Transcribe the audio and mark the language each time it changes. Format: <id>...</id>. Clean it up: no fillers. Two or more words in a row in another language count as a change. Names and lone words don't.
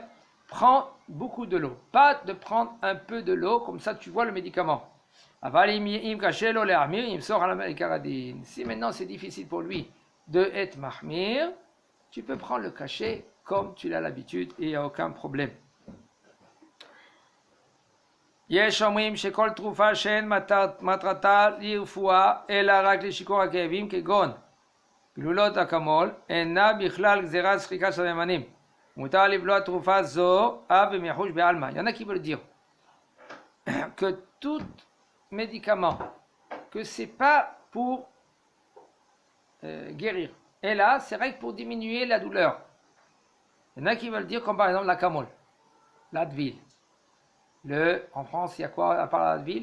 <fr>Prends beaucoup de l'eau. Pas de prendre un peu de l'eau, comme ça tu vois le médicament. Si maintenant c'est difficile pour lui de être mahmir, tu peux prendre le cachet comme tu l'as l'habitude et il n'y a aucun problème.</fr> <he>יש אומרים שכל תרופה שאין מטרתה לרפואה אלא רק לשיכור הכאבים כגון גלולות אקמול אינה בכלל גזירת שחיקת סממנים. מותר לבלוע תרופה זו אף במיחוש בעלמא.</he> <fr>Il y en a qui veulent dire que tout médicament que c'est pas pour guérir et là c'est vrai que pour diminuer la douleur. Il y en a qui veulent dire comme par exemple l'Acamol, l'Advil. En France, il y a quoi à part l'Advil?</fr>